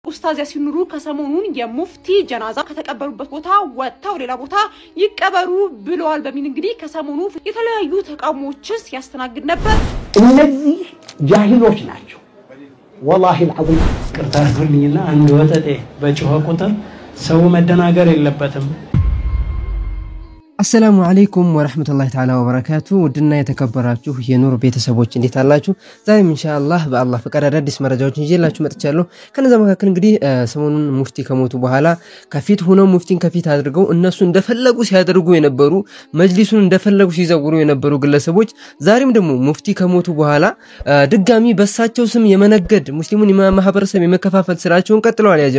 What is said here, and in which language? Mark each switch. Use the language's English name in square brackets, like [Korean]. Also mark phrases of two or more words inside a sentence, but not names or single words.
[Amharic] ኡስታዝ ያሲን ኑሩ ከሰሞኑን የሙፍቲ ጀናዛ ከተቀበሩበት ቦታ ወጣው ሌላ ቦታ ይቀበሩ ብለዋል በሚል እንግዲህ ከሰሞኑ የተለያዩ ተቃውሞዎችስ ያስተናግድ ነበር። እነዚህ ጃሂሎች ናቸው [Arabic] والله العظيم [Amharic] ቅርታርልኝና አንድ ወጠጤ በጮኸ ቁጥር ሰው መደናገር የለበትም። [Arabic] السلام عليكم ورحمة الله تعالى وبركاته ودنا يتكبراتو [Amharic] የኑር ቤተሰቦች እንዴት አላችሁ? ዛሬም ኢንሻአላህ በአላህ ፈቃድ አዳዲስ መረጃዎችን ይዤላችሁ መጥቻለሁ። ከነዛ መካከል እንግዲህ ሰሞኑን ሙፍቲ ከሞቱ በኋላ ከፊት ሆነው ሙፍቲን ከፊት አድርገው እነሱ እንደፈለጉ ሲያደርጉ የነበሩ መጅሊሱን እንደፈለጉ ሲዘውሩ የነበሩ ግለሰቦች ዛሬም ደግሞ ሙፍቲ ከሞቱ በኋላ ድጋሚ በሳቸው ስም የመነገድ ሙስሊሙን ማህበረሰብ የመከፋፈል ስራቸውን ቀጥለዋል ያ